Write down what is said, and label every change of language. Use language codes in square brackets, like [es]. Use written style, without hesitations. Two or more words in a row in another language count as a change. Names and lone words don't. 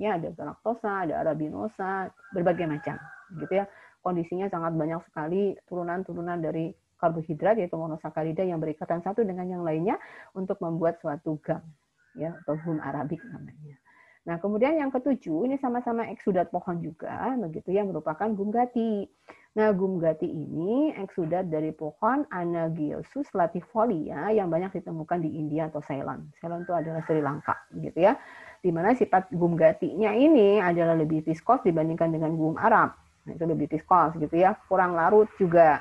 [id] Ya, ada galaktosa, ada arabinosa, berbagai macam gitu ya. Kondisinya sangat banyak sekali turunan-turunan dari karbohidrat yaitu monosakarida yang berikatan satu dengan yang lainnya untuk membuat suatu gum ya, atau gum arabik namanya. Nah, kemudian yang ketujuh ini sama-sama eksudat pohon juga, begitu ya, merupakan gum gati. Nah, gum gati ini eksudat dari pohon Anagiosus latifolia yang banyak ditemukan di India atau Ceylon. Ceylon itu adalah Sri Lanka, gitu ya. Di mana sifat gum gatinya ini adalah lebih viskos dibandingkan dengan gum Arab. Nah, itu lebih viskos, gitu ya. Kurang larut juga.